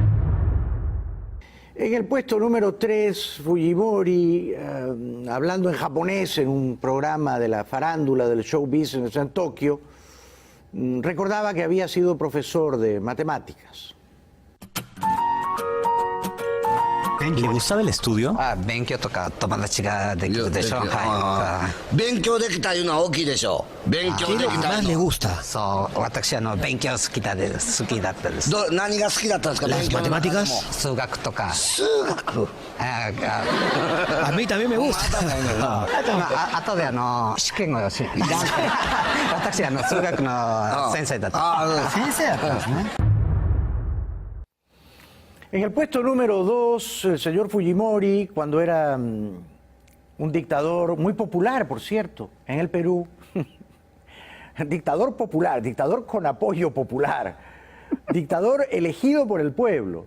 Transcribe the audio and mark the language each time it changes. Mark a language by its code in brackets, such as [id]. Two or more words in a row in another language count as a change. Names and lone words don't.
[es] En el puesto número 3, Fujimori, hablando en japonés en un programa de la farándula del show business en Tokio, recordaba que había sido profesor de matemáticas. ¿Le gustaba el estudio? [ja] 勉強とか友達ができるでしょ. 勉強できたいうのは大きいでしょ. Benkyo [es] ¿Qué es lo que más le gusta? [ja] 私勉強好きだったです. 何が好きだったですか? [es] ¿Las matemáticas? [ja] 数学とか. Sugaku. [es] A mí también me gusta. [ja] 後で試験をし私数学の先生だった。先生だったんですね。 [es] En el puesto número 2, el señor Fujimori, cuando era un dictador muy popular, por cierto, en el Perú. Dictador popular, dictador con apoyo popular, dictador elegido por el pueblo.